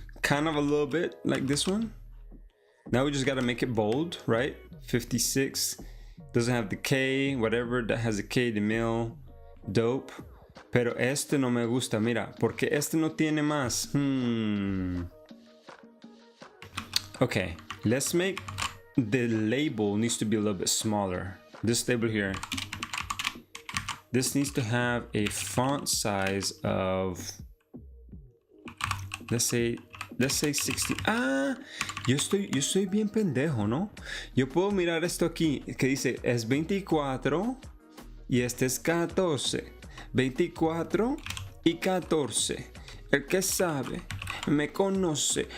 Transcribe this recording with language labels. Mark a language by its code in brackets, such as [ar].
[en] Kind of a little bit like this one. Now we just gotta make it bold, right? 56. Doesn't have the K, whatever that has a K, the mill, dope. [es] Pero este no me gusta, mira, porque este no tiene más. [en] Okay, let's make the label needs to be a little bit smaller. This label here. This needs to have a font size of, let's say 60. [es] Yo estoy bien pendejo, ¿no? Yo puedo mirar esto aquí que dice es 24 y este es 14. 24 y 14. El que sabe me conoce.